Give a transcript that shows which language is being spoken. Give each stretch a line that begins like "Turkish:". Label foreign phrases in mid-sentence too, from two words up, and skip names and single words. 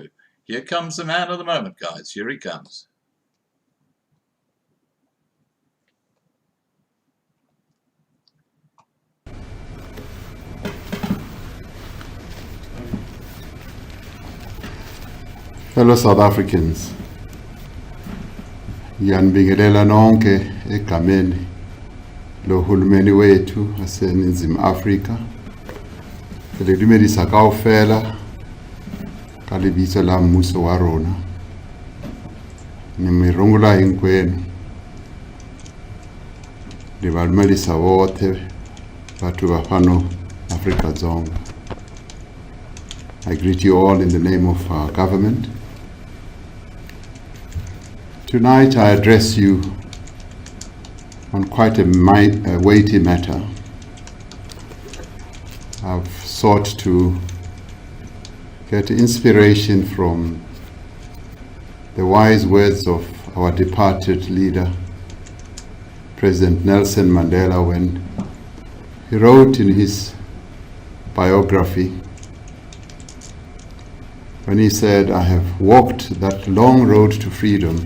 English: Here comes the man of the moment, guys. Here he comes. Fellow South Africans,
Zulu: ngiyanibingelela nonke egameni lohulumeni wethu waseNingizimu Afrika.
Southern Sotho: Ke dumedisa kaofela ka lebitso la mmuso wa rona.
Tsonga: Ni mirungola hinkwenu.
Northern Sotho: Le ba dumedisa bohle batho ba fano Afrika Dzonga.
English: I greet you all in the name of our government. Tonight I address you on quite a weighty matter. I've sought to get inspiration from the wise words of our departed leader, President Nelson Mandela, when he wrote in his biography, when he said, "I have walked that long road to freedom.